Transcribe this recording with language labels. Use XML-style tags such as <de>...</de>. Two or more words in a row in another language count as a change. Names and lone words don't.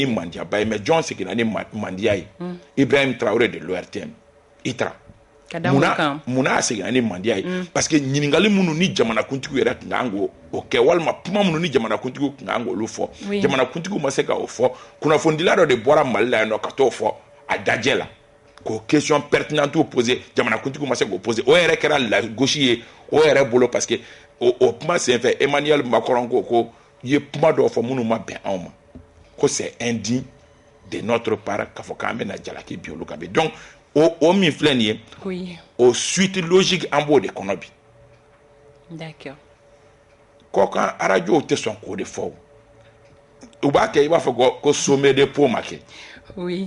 <bm>mandiyaba ye mais jɔn seginna ni mandiya ye Ibrahim Traoré de l'ORTM ITRA munna a seginna ni mandiya ye</bm> <fr>parce que</fr> <bm>ɲininkali minnu ni jamanakuntigiw yɛrɛ tun kan k'o kɛ walima kuma minnu ni jamanakuntigiw tun kan k'olu fɔ jamanakuntigiw ma se ka o fɔ kunnafonidila dɔ de bɔra Mali la yan nɔ ka t'o fɔ a dajɛ la ko</bm> <fr>question pertinente posée</fr> <bm>jamana kuntigiw ma se k'o poser o yɛrɛ kɛra</bm> <fr>la gauche</fr> <bm>ye o yɛrɛ bolo</bm> <fr>parce que</fr> <bm>o kuma senfɛ Emmanuel Macron ko ye kuma dɔw fɔ minnu ma bɛn anw ma ko</bm> <fr>c'est indigne de notre part</fr> <bm>k'a fɔ k'an bɛna jalaki bi olu kan bi donc o min filɛ nin ye</bm> <fr>oui</fr> <bm>o</bm> <fr>suite logique</fr> <bm>an b'o de kɔnɔ bi</bm> <fr>d'accord</fr> <bm>kɔkan radio tɛ sɔn k'o de fɔ u b'a kɛ i b'a fɔ ko</bm> <fr>sommet de pot</fr> <bm>ma kɛ</bm> <fr>oui</fr>